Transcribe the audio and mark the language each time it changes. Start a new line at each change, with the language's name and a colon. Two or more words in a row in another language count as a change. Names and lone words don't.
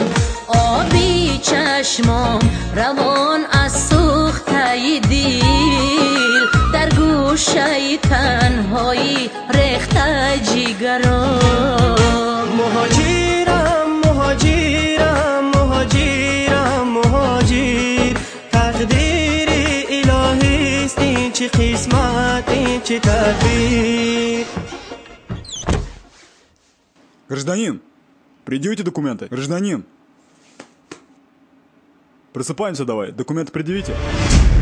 Persian: آبی چشمم روان از سوخته دل، در گوشه تنهایی ریخته جیگرم. مهاجرم مهاجرم مهاجرم مهاجر، تقدیر الهی است این چه قسمت این چه تدبیر.
Russian: Гражданин, предъявите документы. Гражданин, просыпаемся давай, документы предъявите.